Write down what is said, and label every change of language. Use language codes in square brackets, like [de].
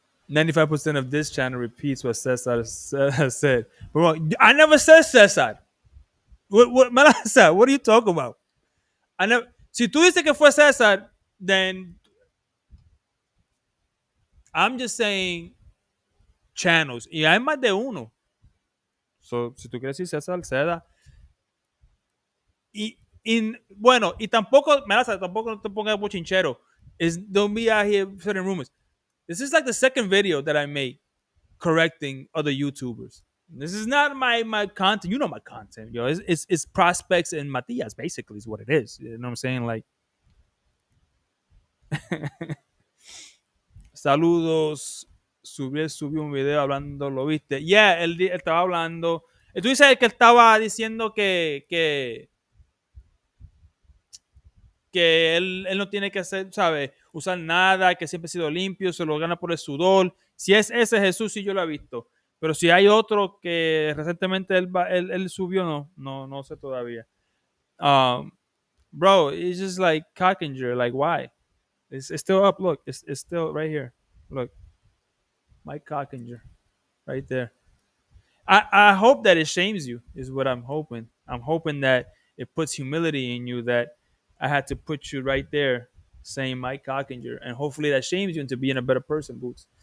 [en] 95% of this channel repeats what Cesar said. Bro, I never said Cesar. What Melissa, what are you talking about? I never. [es] Si tú dices que fue Cesar, [en] then I'm just saying channels. [es] Y hay más de uno. So, si tú quieres decir César, Ceda. Y bueno, y tampoco, Melissa, tampoco no te pongas bochinchero. [en] Don't be out here spreading rumors. This is like the second video that I made correcting other YouTubers. This is not my content. You know my content, yo. It's prospects and Matias, basically, is what it is. You know what I'm saying? Like, saludos. [es] Subió un video hablando, ¿lo viste? Yeah, él estaba hablando. Tú dices que él estaba diciendo que él no tiene que hacer, ¿sabes? Usar nada, que siempre ha sido limpio, se lo gana por el sudor. Si es ese Jesús, sí yo lo he visto. Pero si hay otro que recientemente él subió, no sé todavía. [en] Bro, it's just like Cockinger, like why? It's still up, look, it's still right here. Look. Mike Cockinger, right there. I hope that it shames you. Is what I'm hoping. I'm hoping that it puts humility in you. That I had to put you right there, saying Mike Cockinger, and hopefully that shames you into being a better person. Boots.